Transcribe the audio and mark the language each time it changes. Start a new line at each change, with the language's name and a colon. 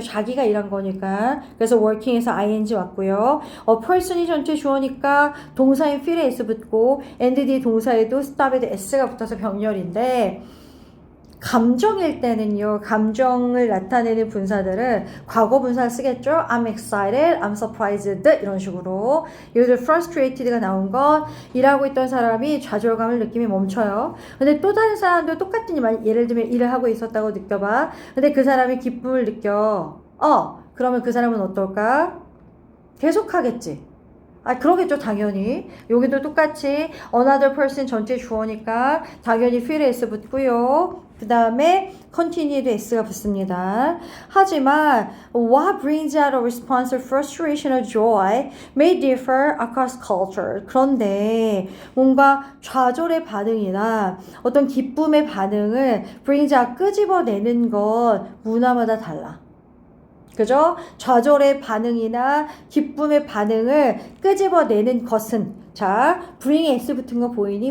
Korean: 자기가 일한 거니까. 그래서 working에서 ing 왔고요. person이 전체 주어니까 동사인 feel에 s 붙고 and 뒤에 동사에도 stop에도 s가 붙어서 병렬인데, 감정일 때는요, 감정을 나타내는 분사들은 과거 분사를 쓰겠죠.
English: I'm excited, I'm surprised
Korean: 이런 식으로. 예를 들어 frustrated가 나온 건 일하고 있던 사람이 좌절감을 느끼며 멈춰요. 근데 또 다른 사람도 똑같은 일, 예를 들면 일을 하고 있었다고 느껴봐. 근데 그 사람이 기쁨을 느껴. 그러면 그 사람은 어떨까? 계속하겠지. 그러겠죠, 당연히. 여기도 똑같이
English: another person
Korean: 전체 주어니까 당연히 feel에 s 붙고요. 그 다음에 continue도 s가 붙습니다. 하지만
English: what brings out a response of frustration or joy may differ across culture.
Korean: 그런데 뭔가 좌절의 반응이나 어떤 기쁨의 반응을
English: brings out,
Korean: 끄집어내는 건 문화마다 달라. 그죠? 좌절의 반응이나 기쁨의 반응을 끄집어내는 것은, 자, bring s 붙은 거 보이니?